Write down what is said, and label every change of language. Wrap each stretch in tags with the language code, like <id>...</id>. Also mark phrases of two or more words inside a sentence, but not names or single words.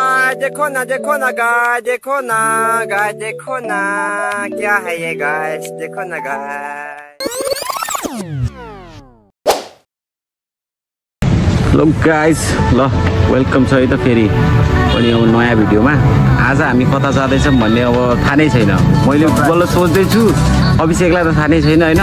<hi>गाइस देखो ना गाइस, देखो ना गाइस, देखो ना क्या है ये गाइस, देखो ना गाइस।</hi> <en>hello guys,</en> <ne>ल वेलकम छ है त फेरि पनि अब नयाँ भिडियोमा। आज हामी कता जाँदैछौँ भन्ने अब थाहा नै छैन। मैले बल्ल सोच्दैछु, अभिषेकलाई त थाहा नै छैन होइन।</ne>